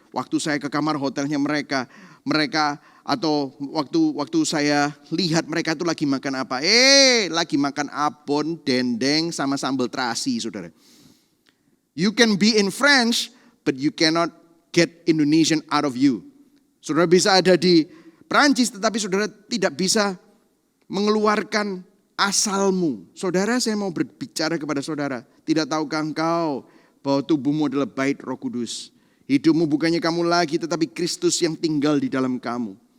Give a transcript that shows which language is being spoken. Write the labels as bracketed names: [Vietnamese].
[Indonesian] Waktu saya ke kamar hotelnya mereka atau waktu saya lihat mereka itu lagi makan apa? Lagi makan abon, dendeng sama sambal terasi, saudara. [English] You can be in French, but you cannot get Indonesian out of you. [Indonesian] Saudara bisa ada di Perancis, tetapi saudara tidak bisa mengeluarkan asalmu. Saudara, saya mau berbicara kepada saudara. Tidak tahukah engkau bahwa tubuhmu adalah bait Roh Kudus? Hidupmu bukannya kamu lagi, tetapi Kristus yang tinggal di dalam kamu.